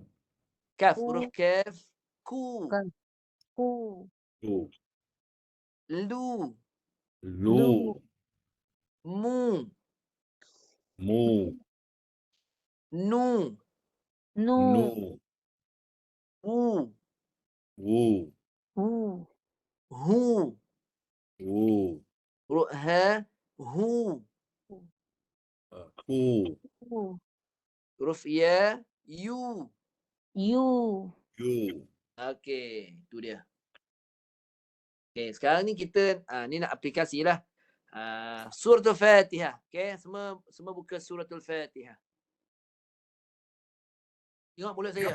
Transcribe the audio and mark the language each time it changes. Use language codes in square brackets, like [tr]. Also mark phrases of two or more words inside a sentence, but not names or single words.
[ms] Kaf. Ku. Huruf kaf. Ku. Kaf. Ku. Tu. Lu. Lu. Mu. Mu. Nu. Nu. Nu. U. U. U. Hu. U. Huruf ha. Hu. U. U. Huruf ya. Yu. You. Yu. Okey, tu dia. Okey, sekarang ni kita ni nak aplikasi lah. Suratul Fatihah. Okey, semua buka Suratul Fatihah. Tengok mulut saya.